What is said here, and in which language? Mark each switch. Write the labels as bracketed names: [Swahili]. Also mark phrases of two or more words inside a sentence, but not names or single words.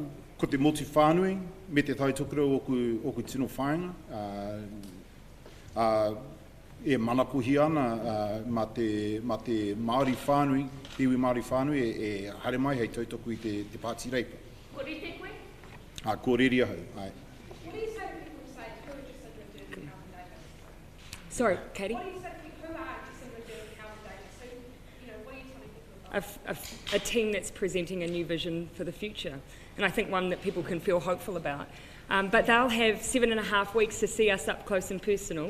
[Māori] Ko te motu whānui, me te tai tokerau oku tino whāinga, e manapohi ana ma te Māori whānui, te iwi Māori whānui, e haere mai hei tautoko i te pāti reipa. Ko rite koe? Ko riri ahau, ai. [English] What do you say to people who say, who are Jacinda Ardern and Calvin Davis? Sorry, Katie? What do you say to people, who are Jacinda Ardern and Calvin Davis? What are you telling people about? A team that's presenting a new vision for the future, and I think one that people can feel hopeful about. But they'll have 7.5 weeks to see us up close and personal.